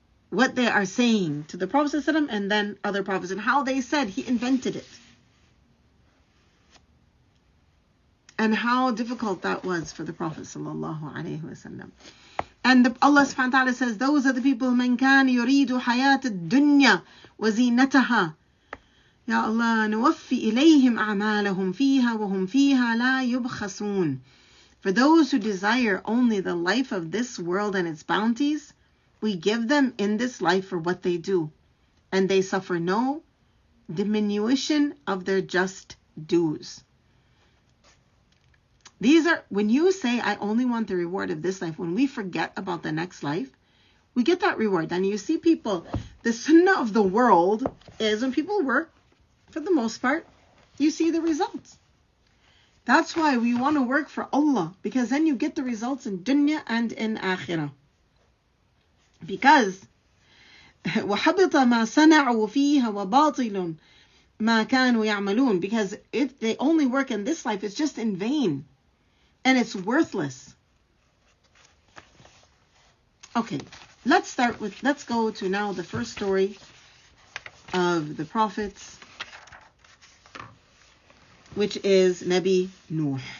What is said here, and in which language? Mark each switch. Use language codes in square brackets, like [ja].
[en] What they are saying to the Prophet ﷺ and then other prophets, and how they said he invented it. And how difficult that was for the Prophet ﷺ. And Allah subhanahu wa ta'ala says, those are the people, [ar] مَنْ كَانَ يُرِيدُ حَيَاةَ الدُّنْيَا وَزِينَتَهَا يا الله نوفي إليهم أعمالهم فيها وهم فيها لا يبخسون. [en] For those who desire only the life of this world and its bounties, we give them in this life for what they do, and they suffer no diminution of their just dues. These are, when you say, I only want the reward of this life, when we forget about the next life, we get that reward. And you see people, the sunnah of the world is when people work, for the most part, you see the results. That's why we want to work for Allah, because then you get the results in dunya and in akhirah. Because [ar] وَحَبِطَ مَا صَنَعُوا فِيهَا وَبَاطِلٌ مَا كَانُوا يَعْمَلُونَ. [en] Because if they only work in this life, it's just in vain. And it's worthless. Okay, let's go to now the first story of the prophets, which is Nabi Nuh.